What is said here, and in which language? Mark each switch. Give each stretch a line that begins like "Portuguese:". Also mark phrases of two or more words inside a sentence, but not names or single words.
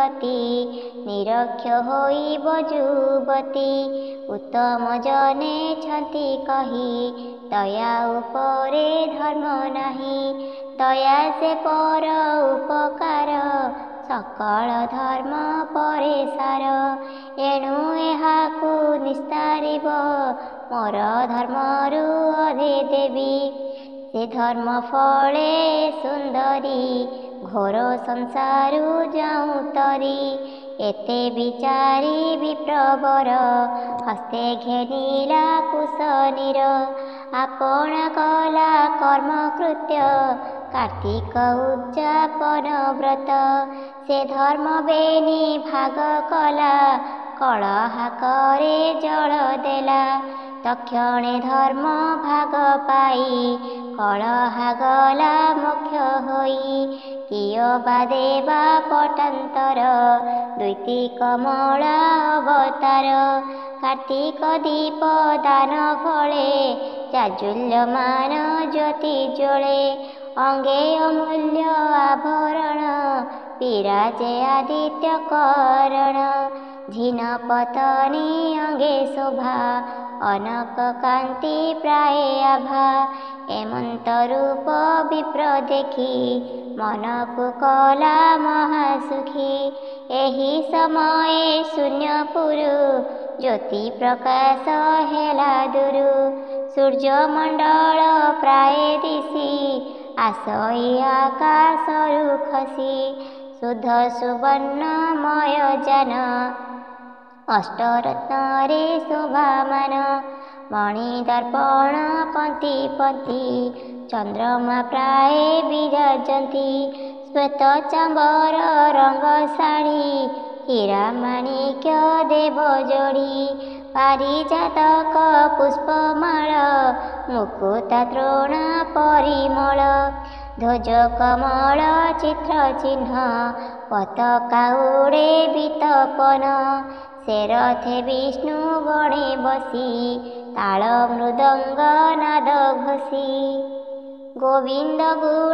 Odia: ଗତି ନିରକ୍ଷ ହୋଇବ ଯୁବତୀ ଉତ୍ତମ ଜନେ ଛନ୍ତି କହି ଦୟା ଉପରେ ଧର୍ମ ନାହିଁ ଦୟା ସେ ପର ଉପକାର ସକଳ ଧର୍ମ ପରେ ସାର ଏଣୁ ଏହାକୁ ନିସ୍ତାରିବ ମୋର ଧର୍ମରୁ ଅଧେ ଦେବି ସେ ଧର୍ମ ଫଳେ ସୁନ୍ଦରୀ ଘୋର ସଂସାରୁ ଯାଉ ତରି ଏତେ ବିଚାରି ବିପ୍ରବର ହସ୍ତେ ଘେନିଲା କୁଶନୀର ଆପଣ କଲା କର୍ମ କୃତ୍ୟ କାର୍ତ୍ତିକ ଉଦ୍ୟାପନ ବ୍ରତ ସେ ଧର୍ମ ବେନି ଭାଗ କଲା କଳହା କରେ ଜଳ ଦେଲା ତକ୍ଷଣେ ଧର୍ମ ଭାଗ ପାଇ କଳହା ଗଲା ମୋକ୍ଷ ହୋଇ କିଅ ବା ଦେବା ପଟାନ୍ତର ଦ୍ୱୈତୀ କମଳା ଅବତାର କାର୍ତ୍ତିକ ଦୀପ ଦାନ ଫଳେ ଚାଜୁଲ୍ୟମାନ ଜ୍ୟୋତି ଜ୍ୱଳେ ଅଙ୍ଗେ ଅମୂଲ୍ୟ ଆଭରଣ ବିରାଜେ ଆଦିତ୍ୟ କରଣ ଝିନ ପତନୀ ଅଙ୍ଗେ ଶୋଭା ଅନକ କାନ୍ତି ପ୍ରାୟ ଆଭା ଏମନ୍ତ ରୂପ ବିପ୍ର ଦେଖି ମନକୁ କଲା ମହାସୁଖୀ ଏହି ସମୟ ଶୂନ୍ୟପୁରୁ ଜ୍ୟୋତି ପ୍ରକାଶ ହେଲା ଦୂରୁ ସୂର୍ଯ୍ୟ ମଣ୍ଡଳ ପ୍ରାୟ ଦିଶି ଆସଇ ଆକାଶରୁ ଖସି ଶୁଦ୍ଧ ସୁବର୍ଣ୍ଣମୟ ଯାନ ଅଷ୍ଟରତ୍ନରେ ଶୋଭାମାନ ମଣି ଦର୍ପଣ ପଂକ୍ତି ପଂକ୍ତି ଚନ୍ଦ୍ରମା ପ୍ରାୟ ବିରାଜନ୍ତି ଶ୍ୱେତ ଚାମର ରଙ୍ଗ ଶାଢ଼ୀ ହୀରା ମାଣିକ୍ୟ ଦେବ ଯୋଡ଼ି ପାରିଜାତକ ପୁଷ୍ପମାଳ ମୁକୁତା ତୃଣ ପରିମଳ ଧ୍ୱଜ କମଳ ଚିତ୍ର ଚିହ୍ନ ପତାକା ଉଡ଼େ ବିତପନ ସେ ରଥେ ବିଷ୍ଣୁ ଗଣେ ବସି ତାଳ ମୃଦଙ୍ଗ ନାଦ ଘୋଷି ଗୋବିନ୍ଦ ଗୁଣ